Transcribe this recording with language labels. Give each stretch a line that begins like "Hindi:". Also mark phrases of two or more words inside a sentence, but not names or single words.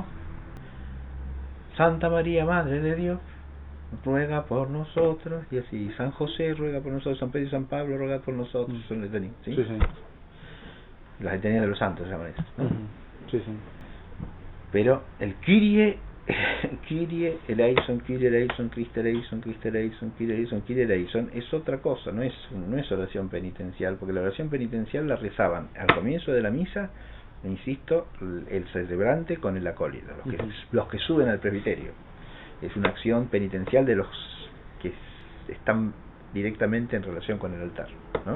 Spanish: Santa María, Madre de Dios, ruega por nosotros, y así, San José ruega por nosotros, San Pedro y San Pablo ruega por nosotros, son letanías, ¿sí? Las letanías de los santos se llaman esas, ¿no? Pero el
Greek: Κύριε ἐλέησον, Κύριε ἐλέησον, Χριστὲ ἐλέησον, Χριστὲ ἐλέησον, Κύριε ἐλέησον, Κύριε ἐλέησον,
Spanish: Kyrie eleison es otra cosa, no es oración penitencial, porque la oración penitencial la rezaban al comienzo de la misa, insisto, el celebrante con el acólito, los que suben al presbiterio. Es una acción penitencial de los que están directamente en relación con el altar, ¿no?